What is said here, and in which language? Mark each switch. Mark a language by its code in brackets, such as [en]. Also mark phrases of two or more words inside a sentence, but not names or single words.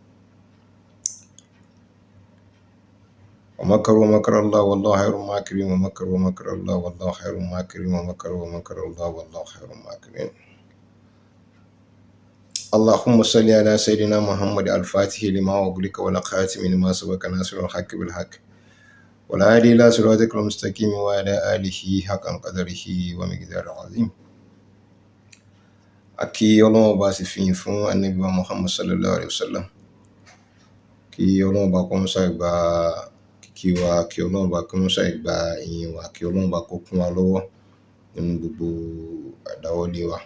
[ar] ومكروا مكر الله والله خير الماكرين ومكروا مكر الله والله خير الماكرين ومكروا مكر الله والله خير الماكرين. اللهم صل على سيدنا محمد الفاتح لما أغلق والخاتم لما سبق ناصر الحق بالحق والهادي إلى صراطك المستقيم وعلى آله حق قدره ومقداره العظيم. [yo] Akí Ọlọ́run bá sì fi fún Ànábì wa Muhammad [ar] صلى الله عليه وسلم. [yo] Kí Ọlọ́run bá kó mọ́sá ìgbà kíkí wa, kí Ọlọ́run bá kó mọ́sá ìgbà ìyìn wa, kí Ọlọ́run bá kó kún wa lọ́wọ́ nínú gbogbo àdáwọ́lé wa.